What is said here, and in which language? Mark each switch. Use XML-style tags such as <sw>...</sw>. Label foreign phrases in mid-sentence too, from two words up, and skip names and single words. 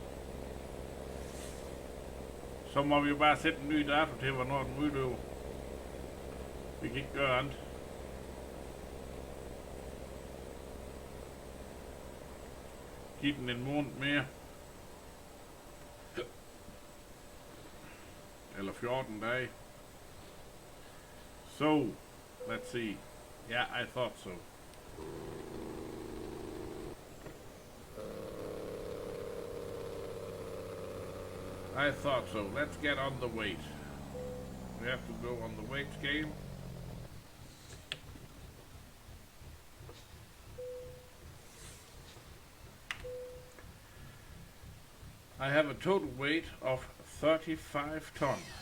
<da>Så må vi jo bare sætte en ny dato til, hvornår den udløber. Vi kan ikke gøre andet. Giv den en måned mere. Eller 14 dage.</da> <en>So, let's see. Yeah, I thought so. I thought so. Let's get on the weight. We have to go on the weight scale. I have a total weight of 35 tons.</en>